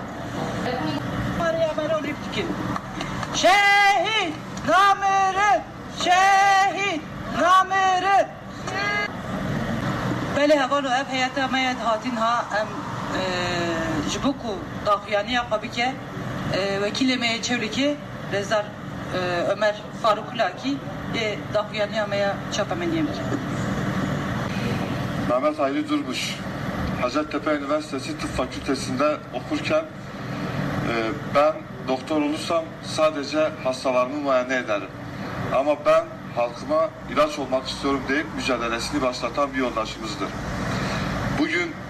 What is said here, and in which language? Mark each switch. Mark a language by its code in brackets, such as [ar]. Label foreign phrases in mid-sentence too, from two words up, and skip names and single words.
[ku] dikin şehîd namirin şehîd namirin belê heval û ev heyeta me ye hatin ha em ji bo ku daxuyaniya xwe bike vekîlê me yê Çewlikê Rêzdar Ömer Faruk Laki daxuyaniya me ya çapamendiye bike. [tr] Mehmet Hayri Durmuş, Hacettepe Üniversitesi Tıp Fakültesi'nde okurken ben doktor olursam sadece hastalarımı muayene ederim. Ama ben halkıma ilaç olmak istiyorum deyip mücadelesini başlatan bir yoldaşımızdır.